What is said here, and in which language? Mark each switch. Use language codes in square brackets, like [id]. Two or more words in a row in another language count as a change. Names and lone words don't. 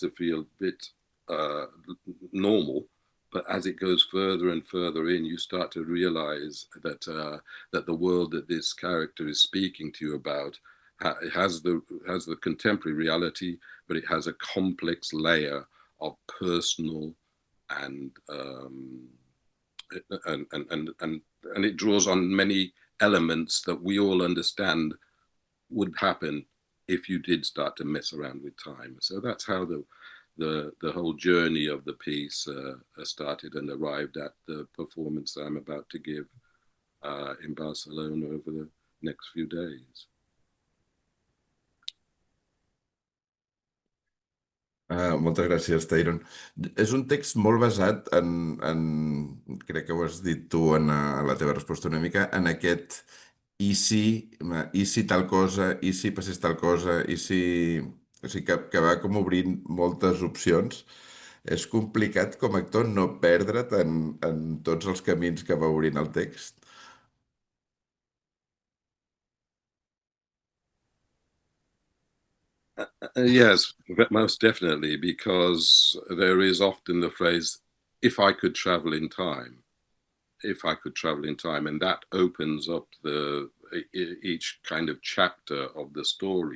[en] to feel a bit normal, but as it goes further and further in, you start to realize that that the world that this character is speaking to you about it has the contemporary reality, but it has a complex layer of personal and and it draws on many elements that we all understand would happen if you did start to mess around with time. So that's how the whole journey of the piece started and arrived at the performance that I'm about to give in Barcelona over the next few days. [ca] Moltes gràcies, Tyrone. És un text molt basat crec que ho has dit tu en la teva resposta una mica, en aquest i si tal cosa, i si passés tal cosa, i si... O sigui, que va com obrint moltes opcions. És complicat com a actor no perdre't en tots els camins que va obrint el text. [en] Yes, most definitely, because there is often the phrase, if I could travel in time, if I could travel in time, and that opens up each kind of chapter of the story.